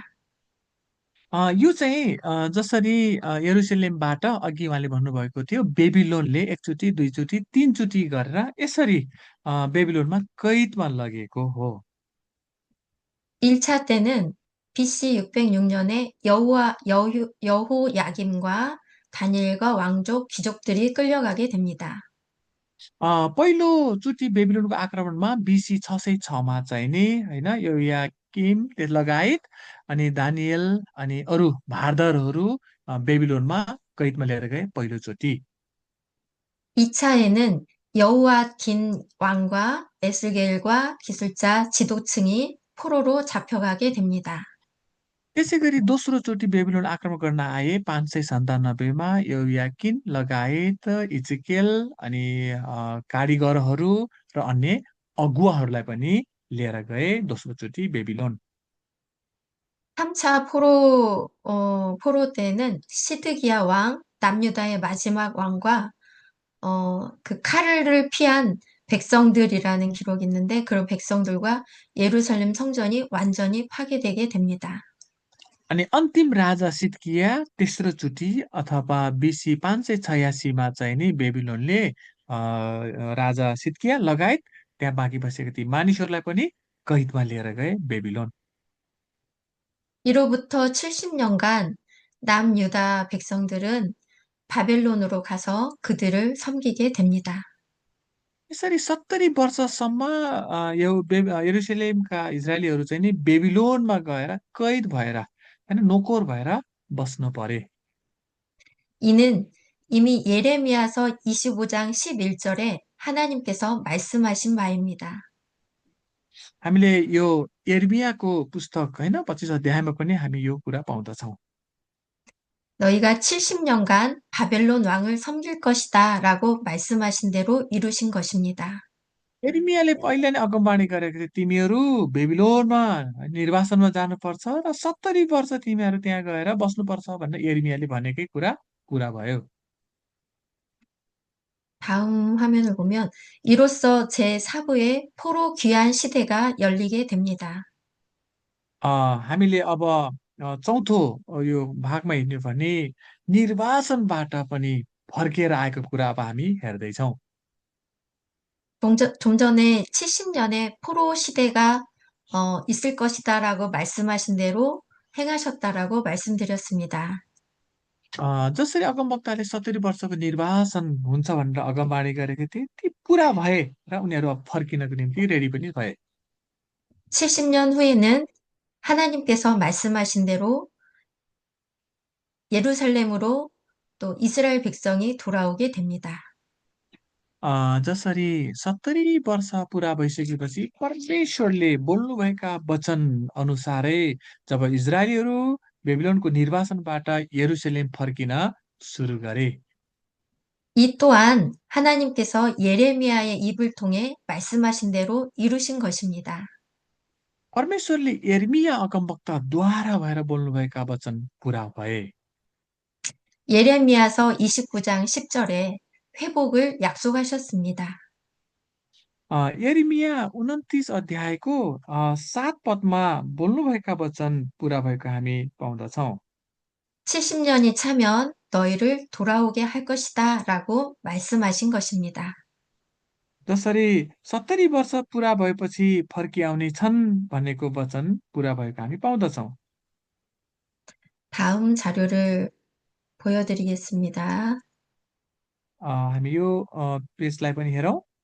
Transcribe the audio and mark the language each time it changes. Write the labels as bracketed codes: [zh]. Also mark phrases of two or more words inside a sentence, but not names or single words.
[ne] यो चाहिँ जसरी यरुसलेमबाट अघि उहाँले भन्नुभएको थियो बेबिलोनले एकचोटि, दुईचोटि, तीनचोटि गरेर यसरी बेबिलोनमा कैदमा लगेको हो। [ko] 1차 때는 BC 606년에 여호야김과 다니엘과 왕족, 귀족들이 끌려가게 됩니다. [ne] पहिलोचोटि बेबिलोनको आक्रमणमा BC 606मा चाहिँ नि होइन योयाकिम त्यस लगायत अनि दानियल अनि अरू भारदारहरू बेबिलोनमा कैदमा लिएर गए पहिलोचोटि। [ko] 2차에는 여호야긴 왕과 에스겔과 기술자 지도층이 포로로 잡혀가게 됩니다. [ne] त्यसै गरी दोस्रो चोटि बेबिलोन आक्रमण गर्न आए 597मा योयाकिन लगायत इजकेल अनि कारिगरहरू र अन्य अगुवाहरूलाई पनि लिएर गए दोस्रो चोटि बेबिलोन। [ko] 3차 포로 때는 시드기야 왕, 남유다의 마지막 왕과 그 칼을 피한 백성들이라는 기록이 있는데 그런 백성들과 예루살렘 성전이 완전히 파괴되게 됩니다. [ne] अनि अन्तिम राजा सिद्किया तेस्रो चोटि अथवा BC 586 चाहिँ नि बेबिलोनले राजा सिद्किया लगायत त्यहाँ बाँकी बसेका ती मानिसहरूलाई पनि कैदमा लिएर गए बेबिलोन। [ko] 이로부터 70년간 남유다 백성들은 바벨론으로 가서 그들을 섬기게 됩니다. [ne] यसरी 70 वर्षसम्म यरुसलेमका इजरायलीहरू चाहिँ नि बेबिलोनमा गएर कैद भएर होइन नोकर भएर बस्न परे। [ko] 이는 이미 예레미야서 25장 11절에 하나님께서 말씀하신 바입니다. [ne] हामीले यो यिर्मयाको पुस्तक होइन 25 अध्यायमा पनि हामी यो कुरा पाउँदछौँ। [ko] 너희가 70년간 바벨론 왕을 섬길 것이다 라고 말씀하신 대로 이루신 것입니다. [ne] यिर्मयाले पहिला नै अगमबाणी गरेको थियो, तिमीहरू बेबिलोनमा निर्वासनमा जानुपर्छ र 70 वर्ष तिमीहरू त्यहाँ गएर बस्नुपर्छ भनेर यिर्मयाले भनेकै कुरा पुरा भयो। [ko] 다음 화면을 보면 이로써 제4부의 포로 귀환 시대가 열리게 됩니다. [ne] हामीले अब चौथो यो भागमा हिँड्यो भने निर्वासनबाट पनि फर्किएर आएको कुरा अब हामी हेर्दैछौँ। [ko] 좀 전에 70년의 포로 시대가 있을 것이다라고 말씀하신 대로 행하셨다라고 말씀드렸습니다. [ne] जसरी अगमवक्ताले 70 वर्षको निर्वासन हुन्छ भनेर अगमबाणी गरेको थिए, ती पुरा भए र उनीहरू अब फर्किनको निम्ति रेडी पनि भए। [ko] 70년 후에는 하나님께서 말씀하신 대로 예루살렘으로 또 이스라엘 백성이 돌아오게 됩니다. [ne] जसरी 70 वर्ष पुरा भइसकेपछि परमेश्वरले बोल्नुभएका वचन अनुसारै जब इजरायलीहरू बेबिलोनको निर्वासनबाट यरुसलेम फर्किन सुरु गरे। [ko] 이 또한 하나님께서 예레미야의 입을 통해 말씀하신 대로 이루신 것입니다. [ne] परमेश्वरले यिर्मया अगमवक्ताद्वारा भएर बोल्नुभएका वचन पुरा भए। [ko] 예레미야서 29장 10절에 회복을 약속하셨습니다. [ne] यिर्मया 29 अध्यायको 7 पदमा बोल्नुभएका वचन पुरा भएको हामी पाउँदछौँ। [ko] 70년이 차면 너희를 돌아오게 할 것이다 라고 말씀하신 것입니다. [ne] जसरी 70 वर्ष पुरा भएपछि फर्किआउने छन् भनेको वचन पुरा भएको हामी पाउँदछौँ। [ko] 다음 자료를 보여드리겠습니다. [ne] हामी यो पेजलाई पनि हेरौँ।